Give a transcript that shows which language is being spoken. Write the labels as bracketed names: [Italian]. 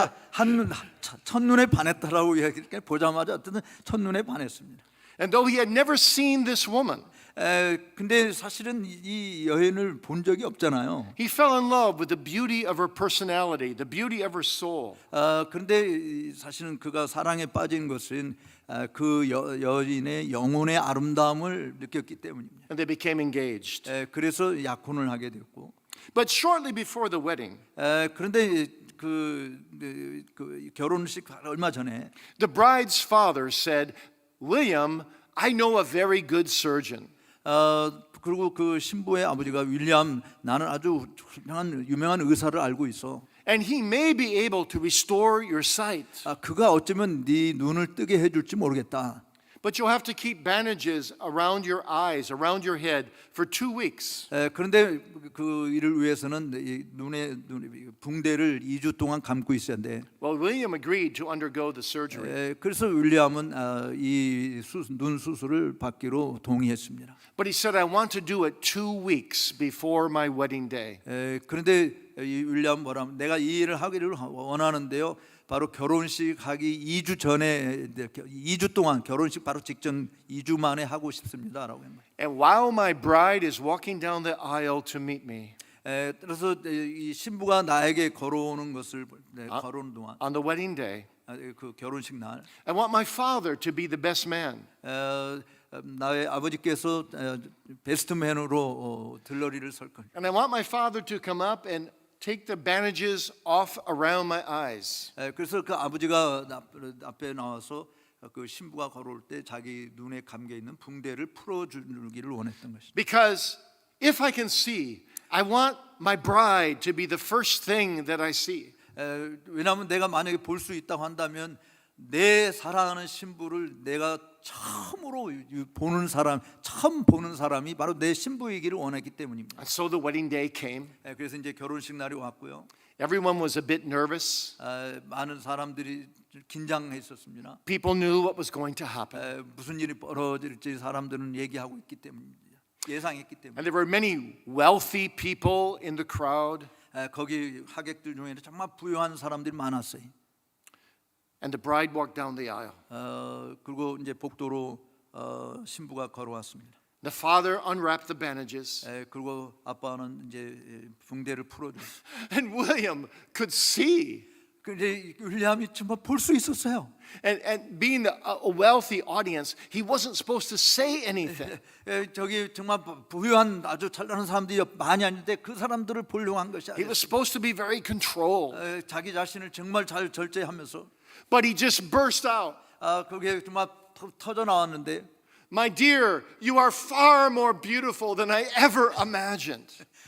[Korean] 한 첫눈에 반했다라고 이야기를 보자마자 어떤 첫눈에 반했습니다. [English] And though he had never seen this woman, [Korean] 근데 사실은 이 여인을 본 적이 없잖아요. [English] he fell in love with the beauty of her personality, the beauty of her soul. [Korean] 그런데 사실은 그가 사랑에 빠진 것은 그 여인의 영혼의 아름다움을 느꼈기 때문입니다. [English] And they became engaged. [Korean] 그래서 약혼을 하게 됐고, [English] But shortly before the wedding, [Korean] 그런데 그 결혼식 얼마 전에 [English] The bride's father said, William, I know a very good surgeon. [Korean] 그리고 그 신부의 아버지가 윌리엄 나는 아주 유명한 의사를 알고 있어. [English] And he may be able to restore your sight. [Korean] 그가 어쩌면 네 눈을 뜨게 해줄지 모르겠다. [English] But you'll have to keep bandages around your eyes, around your head for 2 weeks. [Korean] 그런데 그 일을 위해서는 이 눈에 붕대를 2주 동안 감고 있어야 돼. [English] Well, William agreed to undergo the surgery. [Korean] 그래서 윌리엄은 이 눈 수술을 받기로 동의했습니다. [English] But he said, I want to do it 2 weeks before my wedding day. [Korean] 그런데 이 윌리엄 뭐라면 내가 이 일을 하기를 원하는데요. 바로 결혼식 하기 2주 전에 2주 동안 결혼식 바로 직전 2주 만에 하고 싶습니다라고 한 거예요. [English] And while my bride is walking down the aisle to meet me, [Korean] 그래서 이 신부가 나에게 걸어오는 것을 걸어오는 동안 [English] on the wedding day, [Korean] 그 결혼식 날 [English] I want my father to be the best man. [Korean] 나의 아버지께서 베스트맨으로 들러리를 설 거예요. [English] And I want my father to come up and take the bandages off around my eyes. [Korean] 그래서 그 아버지가 앞에 나와서 그 신부가 걸어올 때 자기 눈에 감겨 있는 붕대를 풀어주기를 원했던 것이죠. [English] Because if I can see, I want my bride to be the first thing that I see. [Korean] 왜냐하면 내가 만약에 볼 수 있다고 한다면 내 사랑하는 신부를 내가 처음으로 보는 사람, 처음 보는 사람이 바로 내 신부이기를 원했기 때문입니다. [English] And so the wedding day came. [Korean] 그래서 이제 결혼식 날이 왔고요. [English] Everyone was a bit nervous. [Korean] 많은 사람들이 긴장했었습니다. [English] People knew what was going to happen. [Korean] 무슨 일이 벌어질지 사람들은 얘기하고 있기 때문입니다. 예상했기 때문에. [English] And there were many wealthy people in the crowd. [Korean] 거기 하객들 중에는 정말 부유한 사람들이 많았어요. [English] And the bride walked down the aisle. [Korean] 그리고 이제 복도로 신부가 걸어왔습니다. [English] The father unwrapped the bandages. [Korean] 그리고 아빠는 이제 붕대를 풀어줬어요. [English] And William could see. [Korean] 근데 윌리엄이 정말 볼 수 있었어요. [English] And being a wealthy audience, he wasn't supposed to say anything. [Korean] 저기 정말 부유한 아주 잘나는 사람들이 많이 앉는데 그 사람들을 보려고 한 것이 [English] He [Korean] 아니에요. [English] was supposed to be very controlled. [Korean] 자기 자신을 정말 잘 절제하면서 [English] But he just burst out. [Korean] 그게 정말 터져 나왔는데 [English] My dear, you are far more beautiful than I ever imagined.